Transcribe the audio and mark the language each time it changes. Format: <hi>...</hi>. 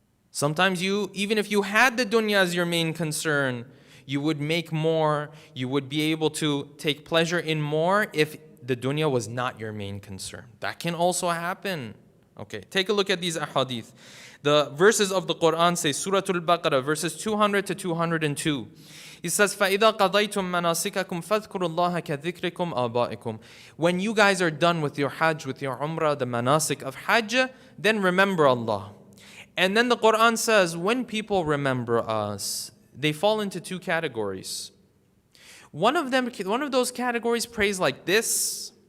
<en>Sometimes you, even if you had the dunya as your main concern, you would make more, you would be able to take pleasure in more if the dunya was not your main concern. That can also happen. Okay, take a look at these ahadith. The verses of the Quran say, Surah Al-Baqarah, verses 200 to 202. It says,</en> <ar>فَإِذَا قَضَيْتُم مَنَاسِكَكُمْ فَاذْكُرُوا اللَّهَ كَذِكْرِكُمْ آبَائِكُمْ.</ar> <en>When you guys are done with your hajj, with your umrah, the manasik of hajj, then remember Allah. And then the Quran says, when people remember us, they fall into two categories. One of those categories prays like this.</en>